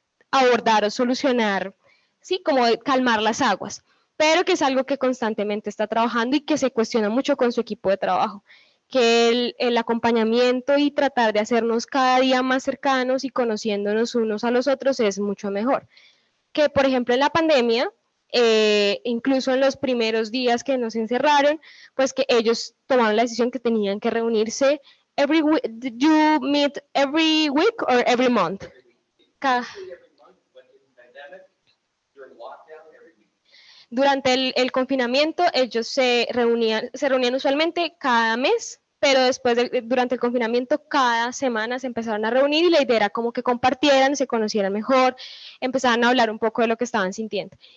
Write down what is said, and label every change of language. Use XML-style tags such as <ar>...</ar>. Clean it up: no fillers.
<es>abordar o solucionar, sí, como calmar las aguas, pero que es algo que constantemente está trabajando y que se cuestiona mucho con su equipo de trabajo, que el acompañamiento y tratar de hacernos cada día más cercanos y conociéndonos unos a los otros es mucho mejor. Que, por ejemplo, en la pandemia, incluso en los primeros días que nos encerraron, pues que ellos tomaron la decisión que tenían que reunirse</es> <en>every week. Did you meet every week or every month?</en> <es>Cada, durante el confinamiento, ellos se reunían usualmente cada mes, pero después, durante el confinamiento, cada semana se empezaron a reunir y la idea era como que compartieran, se conocieran mejor, empezaran a hablar un poco de lo que estaban sintiendo.</es>